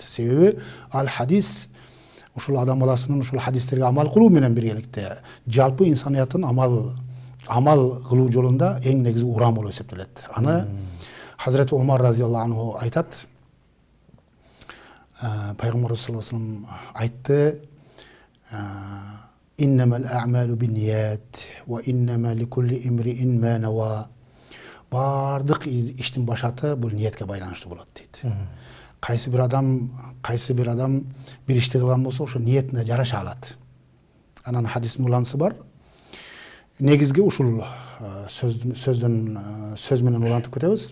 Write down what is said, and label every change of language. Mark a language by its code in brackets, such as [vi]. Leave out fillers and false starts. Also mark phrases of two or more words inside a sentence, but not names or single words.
[ky] Себеби ал хадис ушул адам баласынын ушул хадистерге амал кылуу менен биргеликте жалпы инсанияттын амал кылуу жолунда эң негизи уран болуп эсептелет. Аны Хазирети Умар [ar] رضي الله عنه [ky] айтат. [ar] Пайгамбарыбыз صلى الله عليه وسلم айтты: «إنما الأعمال بالنيات وإنما لكل امرئ ما نوى». [ky] Бардык иштин башаты бул ниетке байланыштуу болот дейт. Кайсы бир адам бир ишти кылган болсо, ошо ниетине жараша алат. Анан хадистин уланысы бар. Негизги ушул сөз менен улантып кетебиз.